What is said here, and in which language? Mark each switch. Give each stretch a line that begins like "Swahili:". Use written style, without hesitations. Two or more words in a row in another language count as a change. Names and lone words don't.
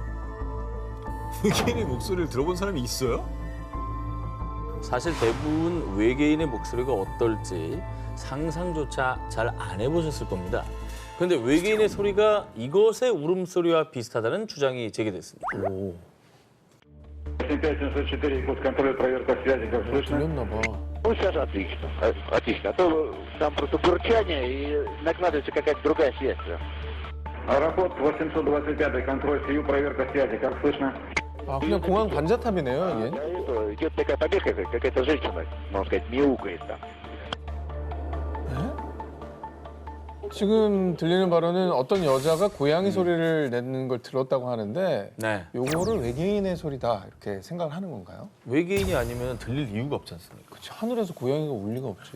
Korean: 외계인의 목소리를 들어본 사람이 있어요? 사실 대부분 외계인의 목소리가 어떨지 상상조차 잘 안 해보셨을 겁니다. 그런데 외계인의 소리가 이것의 울음소리와 비슷하다는 주장이 제기됐습니다.
Russian: 5704, код контроля, проверка связи, как слышно?
Korean: 들렸나 봐.
Russian: Ну, сейчас отлично, отлично. А то там просто бурчание и накладывается какая-то другая связь. Аэропорт 825, контроль СИЮ, проверка связи, как слышно?
Korean: 아, 그냥 공항 관제탑이네요, 이게.
Russian: Это идет такая побега, какая-то женщина, можно сказать, мяукает там.
Korean: 지금 들리는 바로는 어떤 여자가 고양이 소리를 내는 걸 들었다고 하는데 네. 요거를 외계인의 소리다 이렇게 생각을 하는 건가요? 외계인이 아니면 들릴 이유가 없지 않습니까? 그치, 하늘에서 고양이가 울 리가 없지.